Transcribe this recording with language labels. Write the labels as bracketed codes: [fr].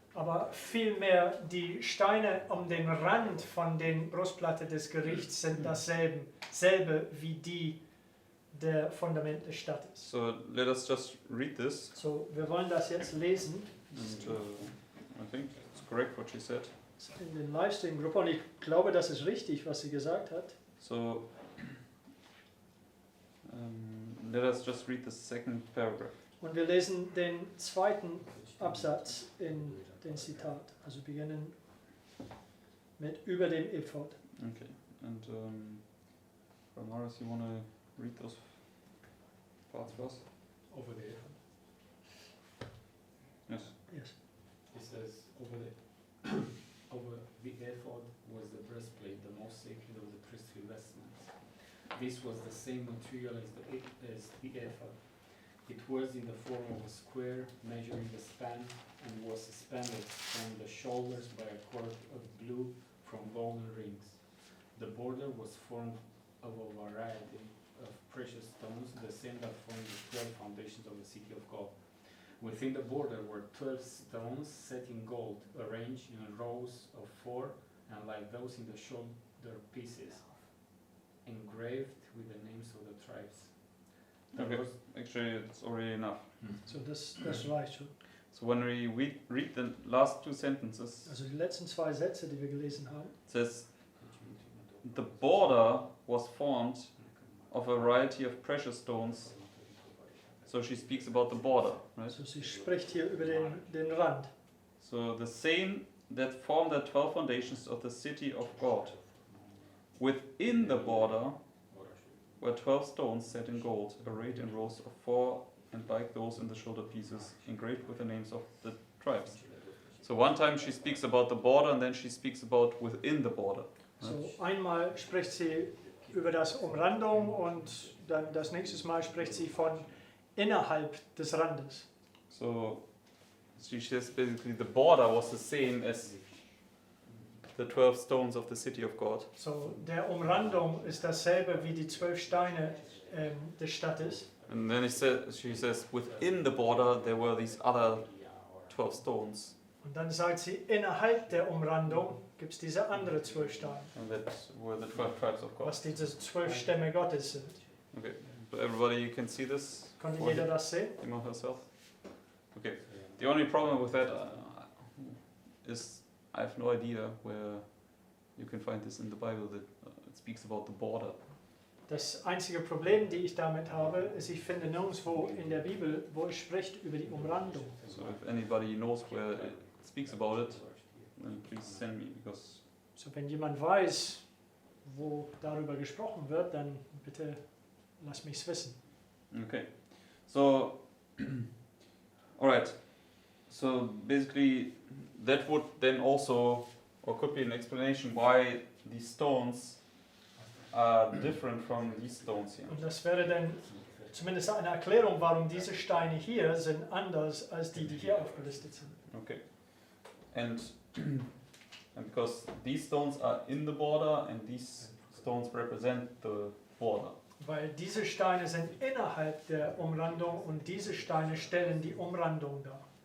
[de] Aber vielmehr die Steine um den Rand von den Brustplatte des Gerichts sind dasselbe wie die der Fundament der Stadt ist. [en] So let us just read this. [de] So, wir wollen das jetzt lesen. [en] And I think it's correct what she said. [de] In den Livestream-Gruppe und ich glaube, das ist richtig, was sie gesagt hat. [en] So let us just read the second paragraph. [de] Und wir lesen den zweiten Absatz in den Zitat. Also beginnen mit über dem Ephod. [en] Okay. And Ramaris, you want to read those parts for us? Over the Yes. Yes. it says over the ephod was the breastplate, the most sacred of the priestly vestments. This was the same material as the ephod. It was in the form of a square, measuring the span, and was suspended from the shoulders by a cord of blue from golden rings. The border was formed of a variety of precious stones, the same that formed the 12 foundations of the city of God. Within the border were 12 stones set in gold, arranged in rows of 4, and like those in the shoulder pieces, engraved with the names of the tribes. Okay. Actually, it's already enough. [de] So, das reicht schon. [en] So when we read the last two sentences, [de] Also die letzten zwei Sätze, die wir gelesen haben. [en] it says, the border was formed of a variety of precious stones. So she speaks about the border, right? [de] Also sie spricht hier über den Rand. [en] So the same that formed the 12 foundations of the city of God. Within the border were 12 stones set in gold, arrayed in rows of 4, and like those in the shoulder pieces, engraved with the names of the tribes. So one time she speaks about the border, and then she speaks about within the border. [de] So einmal spricht sie über das Umrandung und dann das nächste Mal spricht sie von innerhalb des Randes. [en] So she says basically the border was the same as the 12 stones of the city of God. [de] So der Umrandung ist dasselbe wie die 12 Steine der Stadt ist. [en] And then she says within the border there were these other 12 stones. [de] Und dann sagt sie, innerhalb der Umrandung gibt es diese andere 12 Steine, [en] And that were the 12 tribes of God. [de] was diese 12 Stämme Gottes sind. [en] Okay, so everybody can see this? [de] Konnte [en] for [de] jeder das sehen? [en] him or herself? Okay, the only problem with that is I have no idea where you can find this in the Bible that it speaks about the border. [de] Das einzige Problem, die ich damit habe, ist, ich finde nirgendwo in der Bibel, wo es spricht über die Umrandung. [en] So if anybody knows where it speaks about it, then please send me, because [de] So, wenn jemand weiß, wo darüber gesprochen wird, dann bitte lass mich es wissen. [en] okay. So alright. So basically that would then also, or could be an explanation why these stones are different from these stones here. [de] Und das wäre dann zumindest eine Erklärung, warum diese Steine hier sind anders als die, die hier aufgelistet sind. [en] Okay. And because these stones are in the border and these stones represent the border. [de] Weil diese Steine sind innerhalb der Umrandung und diese Steine stellen die Umrandung dar.